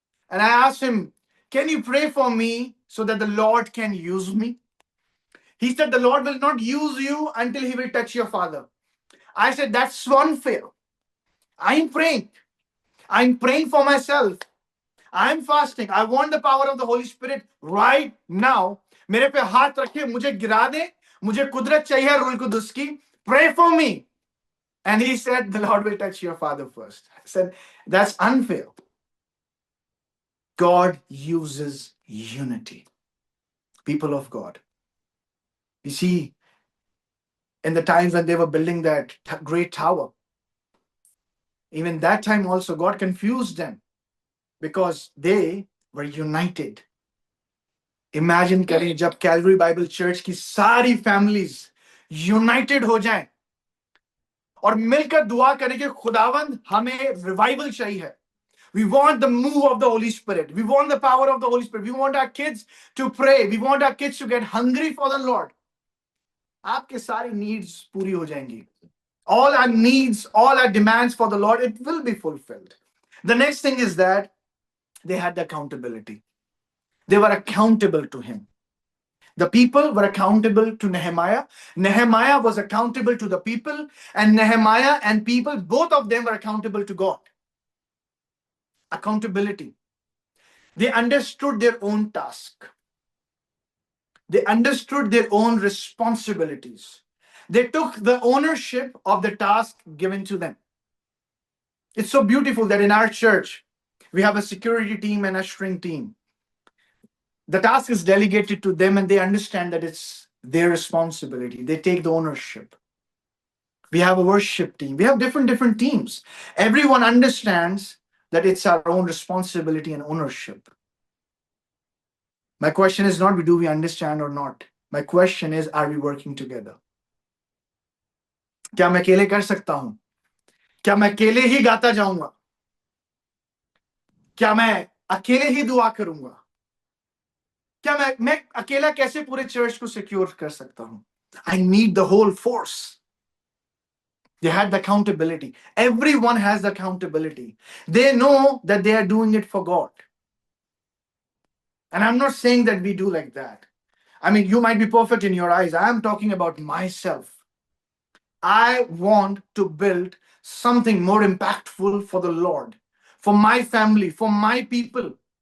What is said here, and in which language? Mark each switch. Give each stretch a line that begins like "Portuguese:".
English: And I asked him, can you pray for me so that the Lord can use me? He said, the Lord will not use you until he will touch your father. I said, that's unfair. I'm praying. I'm praying for myself. I'm fasting. I want the power of the Holy Spirit right now.
Hindi: मेरे पे हाथ रखे, मुझे गिरा दे, मुझे कुदरत चाहिए rule कुदस की.
English: Pray for me. And he said, the Lord will touch your father first. I said, that's unfair. God uses unity. People of God. You see, in the times when they were building that great tower, even that time also God confused them because they were united.
Hindi: Imagine करें जब Calvary Bible Church की सारी families united हो जाएं और मिलकर दुआ करें कि खुदावंद हमें revival चाहिए.
English: We want the move of the Holy Spirit. We want the power of the Holy Spirit. We want our kids to pray. We want our kids to get hungry for the Lord.
Hindi: आपके सारी needs पूरी हो जाएंगी.
English: All our needs, all our demands for the Lord, it will be fulfilled. The next thing is that they had the accountability. They were accountable to him. The people were accountable to Nehemiah. Nehemiah was accountable to the people, and Nehemiah and people, both of them were accountable to God. Accountability. They understood their own task. They understood their own responsibilities. They took the ownership of the task given to them. It's so beautiful that in our church, we have a security team and a ushering team. The task is delegated to them and they understand that it's their responsibility. They take the ownership. We have a worship team. We have different teams. Everyone understands that it's our own responsibility and ownership. My question is not do we understand or not. My question is, are we working together?
Hindi: क्या मैं अकेले कर सकता हूं? क्या मैं अकेले ही गाता जाऊंगा? क्या मैं अकेले ही दुआ करूंगा? क्या मैं अकेला कैसे पूरे चर्च को सिक्योर कर सकता हूं?
English: I need the whole force. They had the accountability. Everyone has the accountability. They know that they are doing it for God. And I'm not saying that we do like that. I mean, you might be perfect in your eyes. I am talking about myself. I want to build something more impactful for the Lord, for my family, for my people.